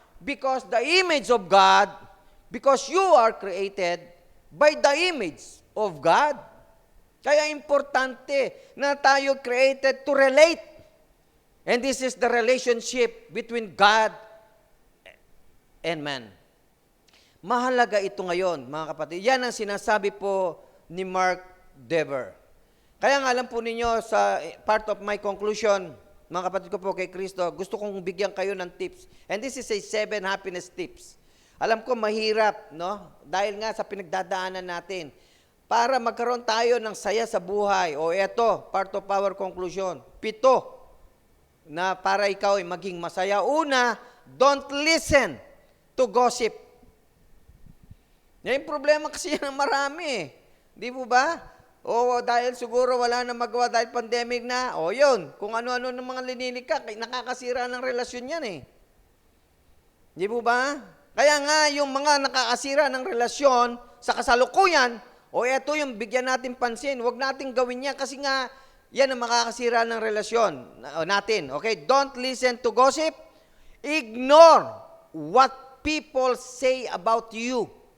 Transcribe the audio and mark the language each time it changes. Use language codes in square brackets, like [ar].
[en] Because the image of God, because you are created by the image of God. [tl] Kaya importante na tayo [en] created to relate. And this is the relationship between God and man. [tl] Mahalaga ito ngayon, mga kapatid. Yan ang sinasabi po ni Mark Dever. Kaya nga alam po ninyo, sa [en] part of my conclusion, [tl] mga kapatid ko po kay Kristo, gusto kong bigyan kayo ng tips. [en] And this is a 7 happiness tips. [tl] Alam ko mahirap, no? Dahil nga sa pinagdadaanan natin. Para magkaroon tayo ng saya sa buhay. O eto, [en] part of our conclusion. [tl] 7 na para ikaw ay maging masaya. [en] Una, don't listen to gossip. [tl] Yan yung problema kasi yan ng marami. Di po ba? O dahil siguro wala na magawa dahil pandemic na, yun, kung ano-ano ng mga linilikak, nakakasira ng relasyon yan Di po ba? Kaya nga, yung mga nakakasira ng relasyon sa kasalukuyan, eto yung bigyan natin pansin, huwag natin gawin yan kasi nga, yan ang makakasira ng relasyon natin. [en] Okay? Don't listen to gossip. Ignore what people say about you.